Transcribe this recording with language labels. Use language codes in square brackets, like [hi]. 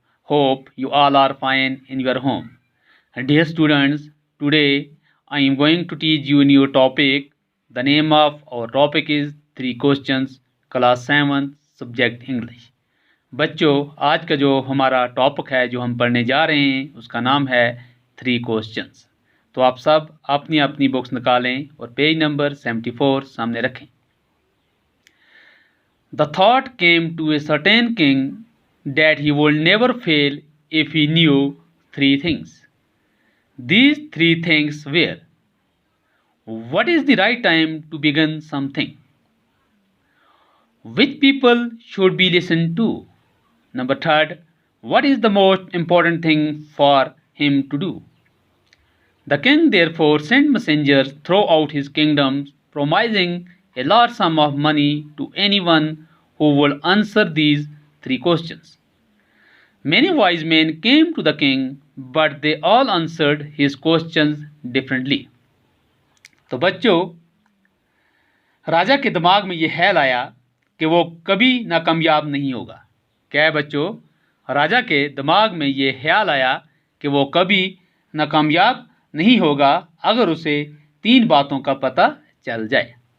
[en] Hope you all are fine in your home. Dear students, today I am going to teach you a new topic. The name of our topic is 3 questions, class 7, subject English. [hi] बच्चों, आज का जो हमारा topic है जो हम पढ़ने जा रहे हैं उसका नाम है 3 क्वेश्चंस। तो आप सब अपनी अपनी बुक्स निकालें और पेज नंबर 74 सामने रखें। [en] The thought came to a certain king that he would never fail if he knew 3 things. These 3 things were: what is the right time to begin something? Which people should be listened to? Number third, what is the most important thing for him to do? The king therefore sent messengers throughout his kingdoms, promising a large sum of money to anyone who would answer these 3 questions. Many wise men came to the king, but they all answered his questions differently. [hi] तो बच्चों, राजा के दिमाग में ये ख्याल आया कि वो कभी नाकामयाब नहीं होगा। क्या है बच्चों? राजा के दिमाग में ये ख्याल आया कि वो कभी नाकामयाब नहीं होगा अगर उसे 3 बातों का पता चल जाए।